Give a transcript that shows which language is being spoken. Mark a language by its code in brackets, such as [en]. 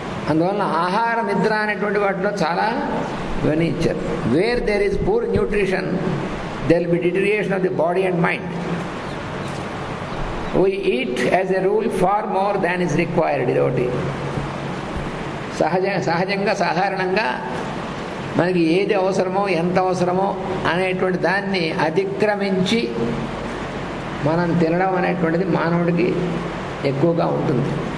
[te] అందువలన ఆహార నిద్ర అనేటువంటి వాటిలో చాలా ఇవన్నీ ఇచ్చారు. [en] Where there is poor nutrition there will be deterioration of the body and mind. We eat as a rule far more than is required. [te] ఇదొకటి సహజంగా సాధారణంగా మనకి ఏది అవసరమో ఎంత అవసరమో అనేటువంటి దాన్ని అతిక్రమించి మనం తినడం అనేటువంటిది మానవుడికి ఎక్కువగా ఉంటుంది.